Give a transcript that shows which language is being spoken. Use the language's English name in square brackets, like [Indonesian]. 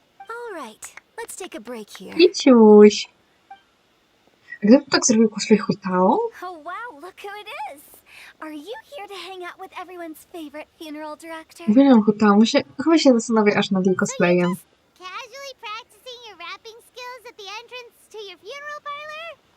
[English] All right, let's take a break here. [Polish] Iciuś! Gdybym tak zrobił cosplay Hutao? [English] Oh wow, look who it is! Are you here to hang out with everyone's favorite funeral director? [Polish] Uwielbiam Hutao, chyba się zastanawiam aż nad jej cosplayem. [English] Casually practicing your rapping skills at the entrance to your funeral parlor?